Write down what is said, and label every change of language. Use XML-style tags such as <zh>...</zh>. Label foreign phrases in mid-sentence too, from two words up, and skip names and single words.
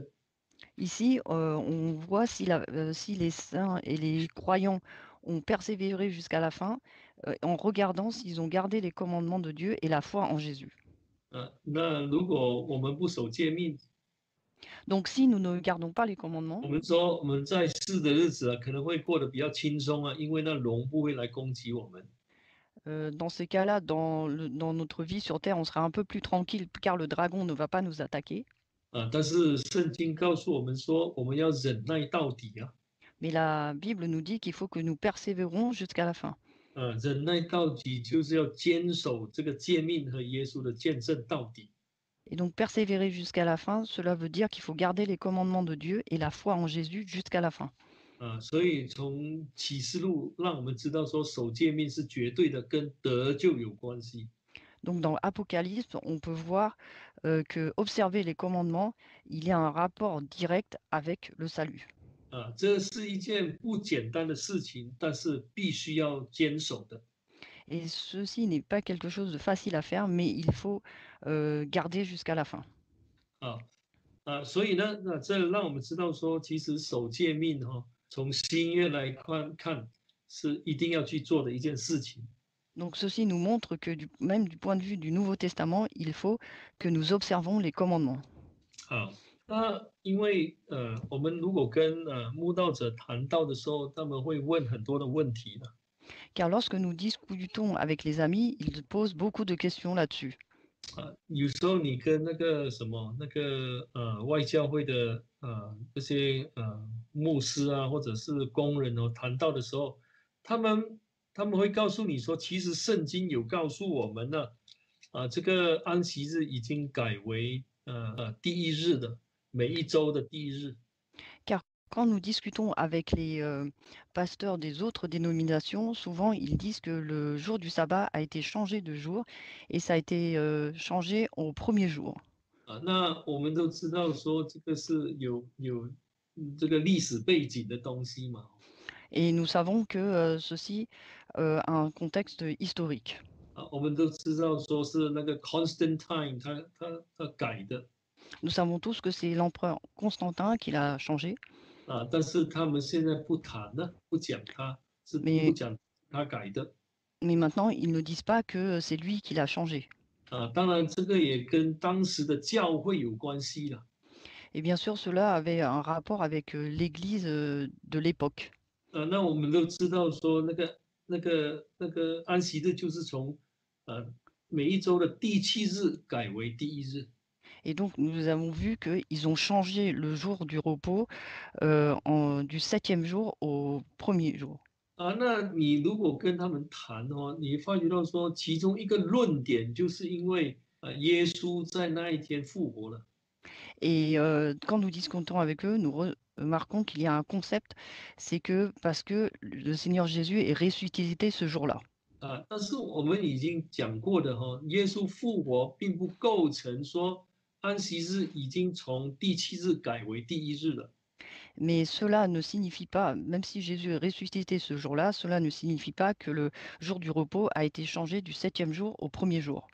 <fr>Ici, on voit si les saints et les croyants ont persévéré jusqu'à la fin, en regardant s'ils ont gardé les commandements de Dieu et la foi en Jésus.</fr> <zh>那如果我们不守诫命，</zh> <fr>Donc si nous ne gardons pas les commandements,</fr> <zh>我们说我们在世的日子可能会过得比较轻松因为那龙不会来攻击我们。</zh> <fr>dans ces cas-là, dans notre vie sur Terre, on sera un peu plus tranquille car le dragon ne va pas nous attaquer.</fr> <zh>但是圣经告诉我们说，我们要忍耐到底</zh> <fr>Mais la Bible nous dit qu'il faut que nous persévérons jusqu'à la fin.</fr> <zh>忍耐到底就是要坚守这个诫命和耶稣的见证到底。</zh> <fr>Et donc persévérer jusqu'à la fin, cela veut dire qu'il faut garder les commandements de Dieu et la foi en Jésus jusqu'à la fin.</fr> <zh>所以从启示录让我们知道说，守诫命是绝对的，跟得救有关系。</zh> <fr>Donc dans l'Apocalypse, on peut voir que observer les commandements, il y a un rapport direct avec le salut.</fr> <zh>这是一件不简单的事情，但是必须要坚守的。</zh> <fr>Et ceci n'est pas quelque chose de facile à faire, mais il faut garder jusqu'à la fin.</fr> <zh>所以呢，这让我们知道说，其实守诫命从新约来看是一定要去做的一件事情。</zh> <fr>Donc ceci nous montre que même du point de vue du Nouveau Testament, il faut que nous observons les commandements.</fr> <zh>好，那因为我们如果跟慕道者谈到的时候，他们会问很多的问题的。</zh> <fr>Car lorsque nous discutons avec les amis, ils posent beaucoup de questions là-dessus.</fr> <zh>有时候你跟那个什么那个外教会的这些牧师啊，或者是工人哦，谈到的时候，他们他们会告诉你说，其实圣经有告诉我们呢，这个安息日已经改为第一日的，每一周的第一日。</zh> <fr>Car quand nous discutons avec les pasteurs des autres dénominations, souvent ils disent que le jour du sabbat a été changé de jour et ça a été changé au premier jour.</fr> <zh>那我们都知道说这个是有这个历史背景的东西嘛。</zh> <fr>Et nous savons que ceci a un contexte historique.</fr> <zh>我们都知道说是那个 Constantine 他改的</zh> <fr>Nous savons tous que c'est l'empereur Constantin qui l'a changé,</fr> <zh>但是他们现在不谈了，不讲他是不</zh> <fr>mais,</fr> <zh>讲他改的</zh> <fr>mais maintenant ils ne disent pas que c'est lui qui l'a changé.</fr> <zh>当然这个也跟当时的教会有关系了</zh> <fr>Et bien sûr, cela avait un rapport avec l'Église de l'époque.</fr> <zh>那我们都知道说那个安息日就是从每一周的第七日改为第一日</zh> <fr>Et donc, nous avons vu qu'ils ont changé le jour du repos du 7e jour au premier jour.</fr> <zh>那你如果跟他们谈哦，你发觉到说其中一个论点就是因为耶稣在那一天复活了。</zh> <fr>Et quand nous discutons avec eux, nous remarquons qu'il y a un concept, c'est que parce que le Seigneur Jésus est ressuscité ce jour-là.</fr> <zh>但是我们已经讲过的哈，耶稣复活并不构成说安息日已经从第七日改为第一日了。</zh> <fr>Mais cela ne signifie pas, même si Jésus est ressuscité ce jour-là, cela ne signifie pas que le jour du repos a été changé du 7e jour au premier jour.</fr>